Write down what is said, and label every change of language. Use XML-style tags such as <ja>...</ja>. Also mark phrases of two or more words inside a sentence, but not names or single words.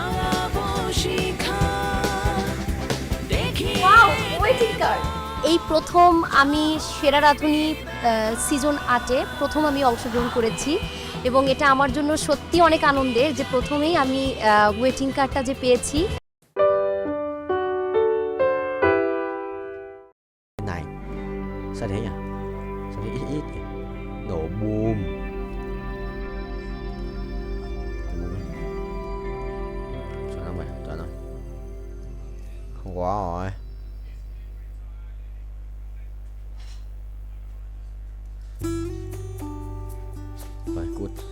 <en>waiting card.</en> <bn>এই প্রথম আমি সেরা রাঁধুনি সিজন 8-এ প্রথম আমি অংশগ্রহণ করেছি, এবং এটা আমার জন্য সত্যি অনেক আনন্দের যে প্রথমেই আমি</bn> <en>waiting card</en> <bn>যে পেয়েছি।</bn> <vi>Này, sao thế nhỉ? Sao thế ít ít nhỉ? Nổ bùm. Chuẩn không mày? Chuẩn không? Không có rồi. Rồi, cút.</vi>